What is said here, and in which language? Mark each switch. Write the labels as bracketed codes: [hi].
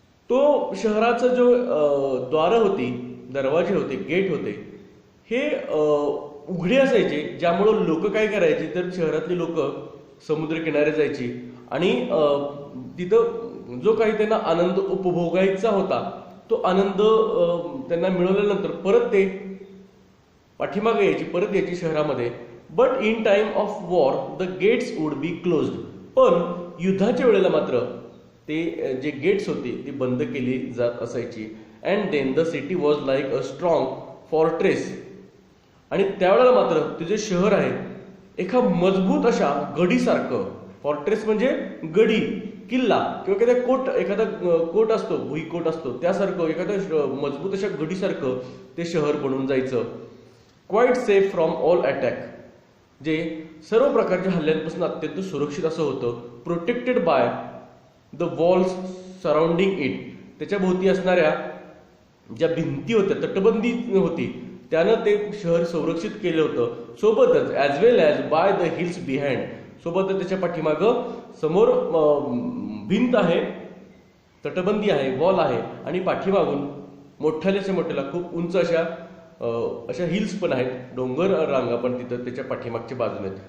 [mr] तो शहराचा जो द्वारं होती, दरवाजे होते, गेट होते, हे उघडे असायचे, ज्यामुळं लोक काय करायचे तर शहरातली लोक समुद्र किनारे जायची आणि तिथं जो काही त्यांना आनंद उपभोगायचा होता तो आनंद त्यांना मिळवल्यानंतर परत ते पाठीमागे यायची, परत यायची शहरामध्ये. [en] But in time of war the gates would be closed. [mr] पण युद्धाच्या वेळेला मात्र ते जे गेट्स होते ती बंद केली जात असायची. [en] And then the city was like a strong fortress. [mr] आणि त्यावेळेला मात्र ते जे शहर आहे एका मजबूत अशा गडीसारखं, फॉर्ट्रेस म्हणजे गडी, किल्ला किंवा एखादा कोट असतो, भुईकोट असतो, त्यासारखं एखाद्या मजबूत अशा गडीसारखं ते शहर बनून जायचं. [en] Quite safe from all attack. [mr] जे सर्व प्रकारच्या हल्ल्यांपासून अत्यंत सुरक्षित असं होतं. [en] Protected by the walls surrounding it. [mr] त्याच्या भोवती असणाऱ्या ज्या भिंती होत्या, तटबंदी होती, त्यानं ते शहर संरक्षित केलं होतं. सोबतच [en] As well as by the hills behind. [mr] सोबतच त्याच्या पाठीमागं समोर भिंत आहे, तटबंदी आहे, वॉल आहे आणि पाठीमागून मोठ्याच्या मोठ्याला खूप उंच अशा हिल्स पण आहेत, डोंगर रांगा पण तिथं त्याच्या पाठीमागच्या बाजूने आहेत.